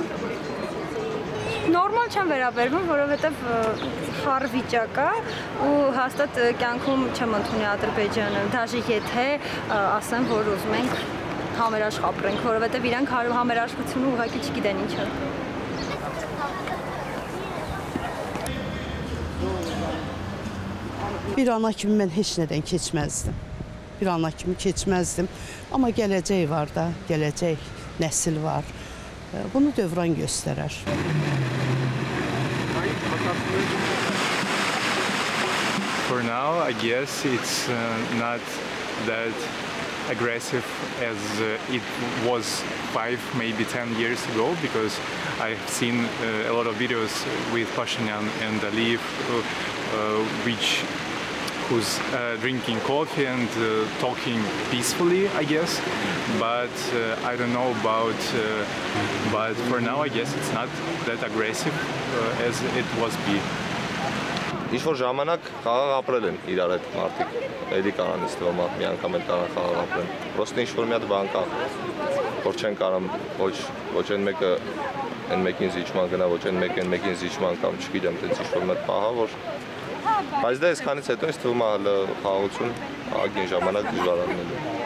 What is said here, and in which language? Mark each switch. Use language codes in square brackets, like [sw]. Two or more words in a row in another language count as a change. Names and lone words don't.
[hy] Նորմալ չեմ վերաբերվում, որովհետև խառ վիճակ է ու հաստատ կյանքում չեմ ընդունի Ադրբեջանը, դաժե եթե ասեմ, որ ուզում ենք համերաշխ ապրենք, որովհետև իրանք համերաշխությունը ուղղակի չգիտեն ինչ է։ [az] Bir ana kimi mən heç nədən keçməzdim. Bir ana kimi keçməzdim. Amma gələcək var da, gələcək nəsil var. Bunu dövran göstərər. [en] For now, I guess it's not that aggressive as it was 5, maybe 10 years ago, because I've seen a lot of videos with Pashinyan and Aliyev, which who's drinking coffee and talking peacefully, I guess. But I don't know about. But for now, I guess it's not that aggressive as it was be. [hy] Ինչ-որ ժամանակ խաղաղ ապրել են իրար այդ մարդիկ, էլի կարան ինձ թվում է մի անգամ էլ կարան խաղաղ ապրեն։ Պրոստը ինչ-որ մի հատ բան կա, որ չեն կարամ ոչ այն մեկը այն մեկին զիջման գնա, ոչ այն մեկը այն մեկին զիջման կամ չգիտեմ, տենց ինչ-որ մի հատ պահա, որ բայց դա այսքանից հետո ինձ թվում է հələ խաղաղություն ագին ժամանակ դժվար առնելու։